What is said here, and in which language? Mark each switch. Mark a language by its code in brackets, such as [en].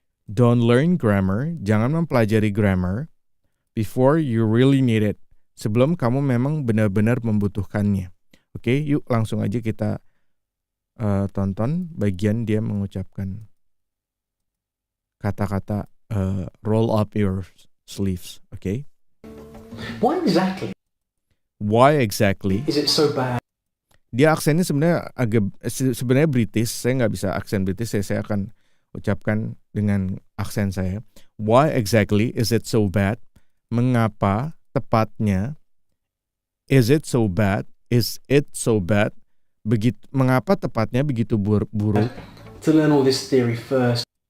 [en] Don't learn grammar, [id] jangan mempelajari grammar [en] before you really need it. [id] Sebelum kamu memang benar-benar membutuhkannya. Oke, yuk langsung aja kita tonton bagian dia mengucapkan kata-kata [en] roll up your sleeves. [id] Oke. [en] Why exactly Why exactly? is it so bad? [id] Dia aksennya sebenarnya British. Saya nggak bisa aksen British. Saya akan ucapkan dengan aksen saya. [en] Why exactly is it so bad? [id] Mengapa tepatnya? [en] Is it so bad? Is it so bad? [id] Mengapa tepatnya begitu buruk? [en] To learn all this theory first.